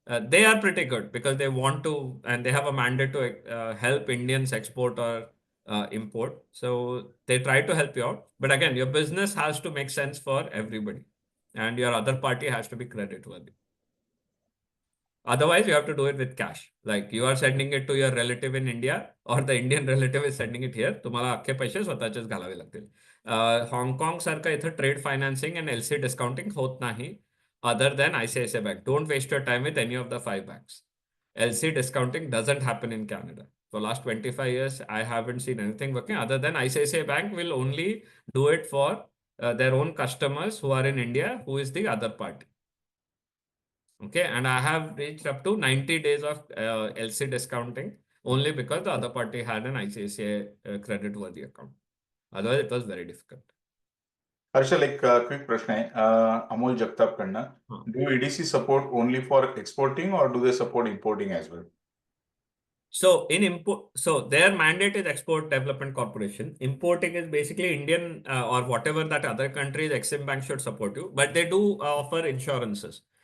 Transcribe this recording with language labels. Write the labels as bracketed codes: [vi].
[en] They are pretty good because they want to, and they have a mandate to help Indians export or import. So they try to help you out. But again, your business has to make sense for everybody, and your other party has to be credit worthy. Otherwise, you have to do it with cash. Like you are sending it to your relative in India, or the Indian relative is sending it here. [mr] तुम्हाला अख्खे पैसे स्वतःचेच घालावे लागतील. हाँगकाँग सारखं इथं trade financing and LC discounting होत नाही, [en] other than ICICI Bank. Don't waste your time with any of the 5 banks. LC discounting doesn't happen in Canada. For last 25 years, I haven't seen anything working other than ICICI Bank will only do it for their own customers who are in India, who is the other party. Okay, and I have reached up to 90 days of LC discounting. only because the other party had an ICICI credit-worthy account. Otherwise, it was very difficult. [mr] Harshal, एक quick प्रश्न आहे Amol जगतापकडनं. Huh. [en] Do EDC support only for exporting or do they support importing as well? So in import, so their mandate is Export Development Corporation. Importing is basically Indian or whatever that other countries, EXIM Banks should support you, but they do offer insurances.